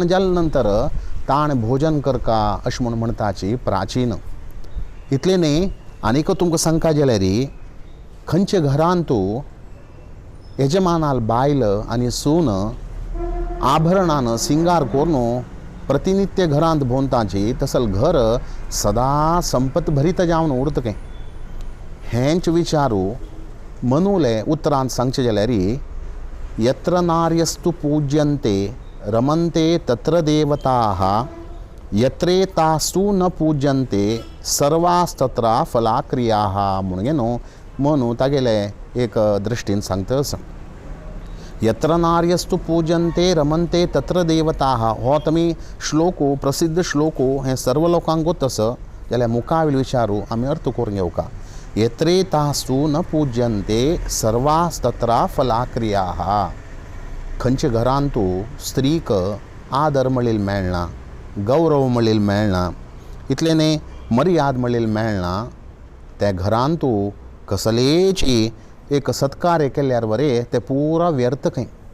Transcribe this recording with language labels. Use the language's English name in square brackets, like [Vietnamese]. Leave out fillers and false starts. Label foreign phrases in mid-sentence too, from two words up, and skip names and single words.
[Konkani] जाले नंतर ताण भोजन करका अशें म्हूण म्हणटाची प्राचीन इतले न्ही आनीक तुमकां सांगता जाल्यार खंयचे घरांत तूं यजमानाल बायल आनी सून आभरणान सिंगार करून प्रतिनित्य घरांत भोंवताची तसल घर सदा संपत भरीत जावन उरतकें हेंच विचारू मनूले उतरांत सांगचे जाल्यार [Sanskrit] यत्र नार्यस्तु पूज्यन्ते रमन्ते तत्र देवताः यत्रेतास्तु न पूज्यन्ते सर्वास्तत्र फलाक्रियाः [Konkani] म्हणून न्हू मनू तागेले एक दृश्टीन सांगता [Sanskrit] यत्र नार्यस्तु पूज्यन्ते रमन्ते तत्र देवताः [Konkani] हो तुमी श्लोको प्रसिद्ध श्लोको हे सर्व लोकांक गोतस जाल्यार मुखावेल विचारू आमी अर्थ करून घेवका [Sanskrit] यत्रेतास्तु न पूज्यन्ते सर्वास्तत्र फलाक्रियाः [Konkani] खंयचे घरांत तूं स्त्रीक आदर मळील मेळना गौरव मळील मेळना इतले न्ही मर्याद मळील मेळना त्या घरांत तूं कसलेची एक सत्कार्य केल्यार वरे ते पुरा व्यर्थ खंय